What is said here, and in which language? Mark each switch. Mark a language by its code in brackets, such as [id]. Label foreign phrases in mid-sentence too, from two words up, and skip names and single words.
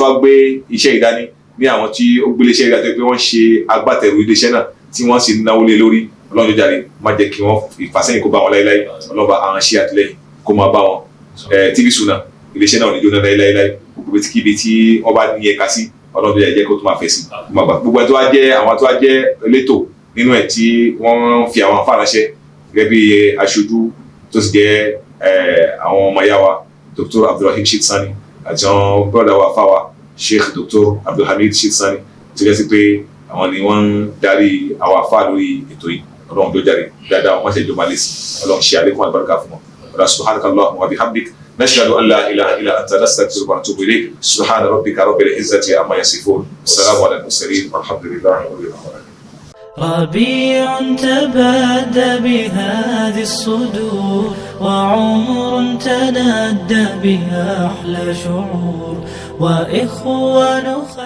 [yo] wá gbé iṣẹ́ ìdání ní àwọn tí ó gbélé iṣẹ́ ìdá tó pé wọ́n ṣe agbátẹrù iléeṣẹ́ náà tí wọ́n sì náwó lé lórí Ọlọ́run tó jáde má jẹ́ kí wọ́n ìfàsẹ́yìn kó bá wọn láéláé Ọlọ́run bá àwọn ṣe àtìlẹ́yìn kó máa bá wọn TV Sunna iléeṣẹ́ náà ò ní jóná láéláé gbogbo kíbi tí wọ́n bá ní ẹ̀ka sí Ọlọ́run tó jẹ́ kó tó máa fẹ̀ sí gbogbo tó wá jẹ́ àwọn tó wá jẹ́ elétò nínú ẹ̀ tí wọ́n fi àwọn afárá ránṣẹ́ gẹ́gẹ́ bí aṣojú tó sì jẹ́ àwọn ọmọ ìyá wa Dr. Abdulrahim Sheikh Sani àti àwọn bọ́dà wa fáwa Sheikh Dr. Abdulhamid Sheikh Sani tó jẹ́ sí pé àwọn ni wọ́n ń darí àwọn afá lórí ètò yìí Ọlọ́run tó jáde dáadáa wọ́n ṣe ìjọba lé sí Ọlọ́run ṣe àlékún àlùbáríkà fún wọn [ar] سبحانك اللهم وبحمدك نشهد أن لا إله إلا أنت نستغفرك ونتوب إليك سبحان ربك رب العزة عما يصفون السلام على المرسلين والحمد لله رب العالمين ربيع تبادى بهذه الصدور وعمر تنادى بها أحلى شعور وإخوان